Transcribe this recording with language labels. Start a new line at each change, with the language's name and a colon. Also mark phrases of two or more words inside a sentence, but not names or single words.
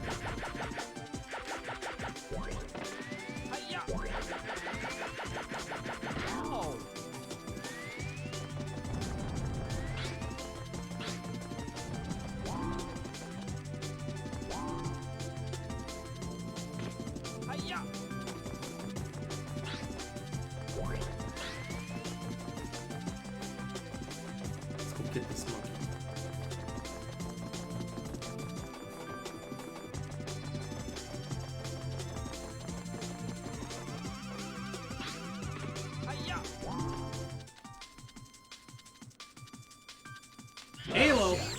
English: Hi-ya! Oh! Hi-ya! Let's go get this monkey. Hi-ya! Halo!